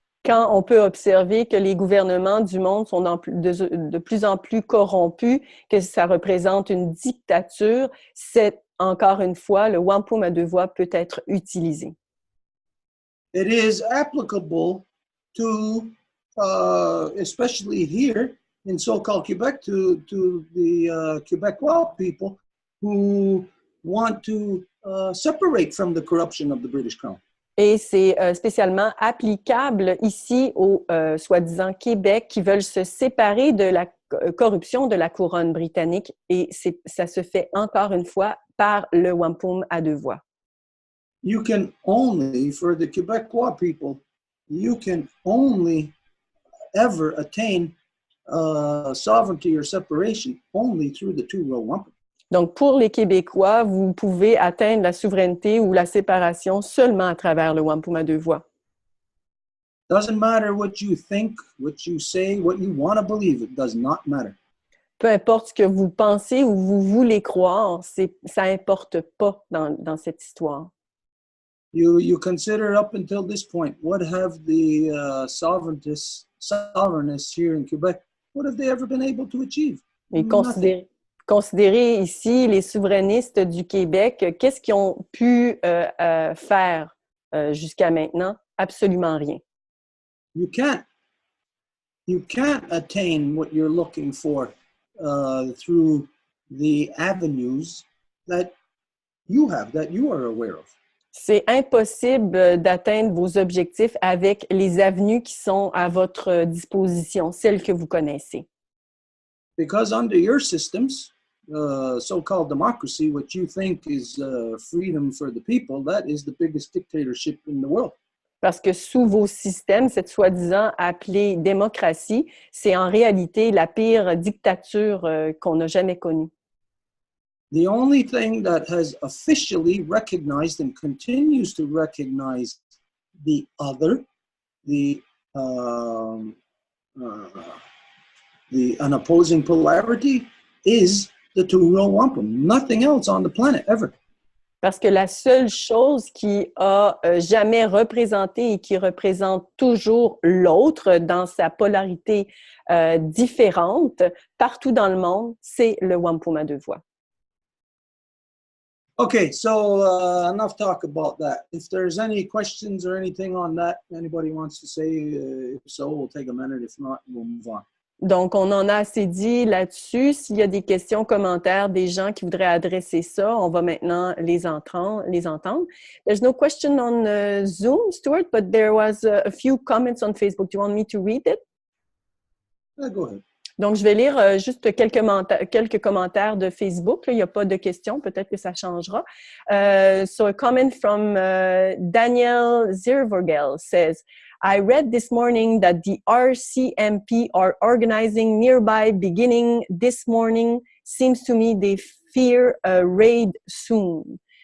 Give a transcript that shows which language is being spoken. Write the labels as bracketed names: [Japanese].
[French] Quand on peut observer que les gouvernements du monde sont de plus en plus corrompus, que ça représente une dictature, c'est encore une fois, le wampum à deux voix peut être utilisé. [English] It is applicable to, especially here in so-called Quebec, to the Quebecois people who want to separate from the corruption of the British Crown. [French] Et c'est spécialement applicable ici au soi-disant Québec qui veulent se séparer de la corruption de la couronne britannique et ça se fait encore une fois par le wampum à deux voix. [English] You can only, for the Quebecois people, you can only ever attain sovereignty or separation only through the two Row Wampum. [French] Donc, pour les Québécois, vous pouvez atteindre la souveraineté ou la séparation seulement à travers le wampum à deux voix. [English] Doesn't matter what you think, what you say, what you want to believe. It does not matter. [French] Peu importe ce que vous pensez ou vous voulez croire, ça n'importe pas dans cette histoire. [English] You consider up until this point, what have the sovereigntists here in Quebec, what have they ever been able to achieve? [French] Et considérez ici les souverainistes du Québec, qu'est-ce qu'ils ont pu faire jusqu'à maintenant? Absolument rien. [English] You can't attain what you're looking for through the avenues that you have, that you are aware of. [French] C'est impossible d'atteindre vos objectifs avec les avenues qui sont à votre disposition, celles que vous connaissez. [English] Because under your systems, so-called democracy, what you think is freedom for the people, that is the biggest dictatorship in the world. [French] Parce que sous vos systèmes, cette soi-disant appelée démocratie, c'est en réalité la pire dictature qu'on n'a jamais connue. [English] The only thing that has officially recognized and continues to recognize the other, an opposing polarity, is the two Row Wampum. Nothing else on the planet ever. [French] Parce que la seule chose qui a jamais représenté et qui représente toujours l'autre dans sa polarité différente partout dans le monde, c'est le wampum à deux voix. [English] Okay, so enough talk about that. If there's any questions or anything on that, anybody wants to say, if so, we'll take a minute. If not, we'll move on. [French] Donc, on en a assez dit là-dessus. S'il y a des questions, commentaires, des gens qui voudraient adresser ça, on va maintenant les entendre. [English] There's no question on Zoom, Stuart, but there was a few comments on Facebook. Do you want me to read it? Go ahead. [French] Donc, je vais lire juste quelques commentaires de Facebook. Là, il n'y a pas de questions. Peut-être que ça changera. [English] So a comment from Daniel Zirvogel says, I read this morning that the RCMP are organizing nearby beginning this morning. Seems to me they fear a raid soon.